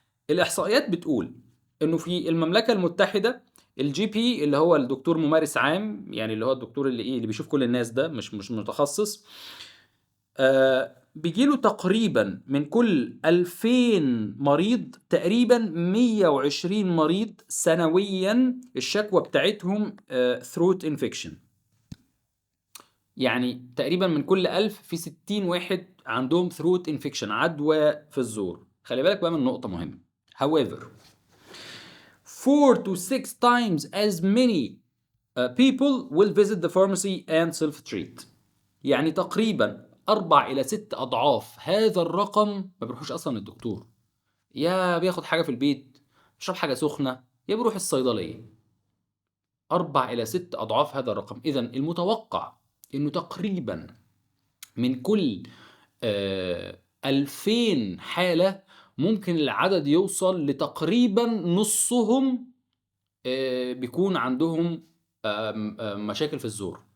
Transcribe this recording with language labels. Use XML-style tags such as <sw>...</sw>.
<ar>الإحصائيات بتقول إنه في المملكة المتحدة الجي بي اللي هو الدكتور ممارس عام، يعني اللي هو الدكتور اللي إيه اللي بيشوف كل الناس ده، مش متخصص، بيجيله تقريبا من كل 2000 مريض تقريبا 120 مريض سنويا الشكوى بتاعتهم</ar> <en>Throat infection.</en> <ar>يعني تقريبا من كل 1000 في 60 واحد عندهم</ar> <en>throat infection,</en> <ar>عدوى في الزور. خلي بالك بقى من نقطة مهمة.</ar> <en>However, 4 to 6 times as many people will visit the pharmacy and self-treat.</en> <ar>يعني تقريبا 4 إلى 6 أضعاف هذا الرقم ما بيروحوش أصلا الدكتور، يا بياخد حاجة في البيت، يشرب حاجة سخنة، يا بيروح الصيدلية. 4 إلى 6 أضعاف هذا الرقم. إذا المتوقع إنه تقريبا من كل 2000 حالة ممكن العدد يوصل لتقريبا نصهم بيكون عندهم مشاكل في الزور.</ar>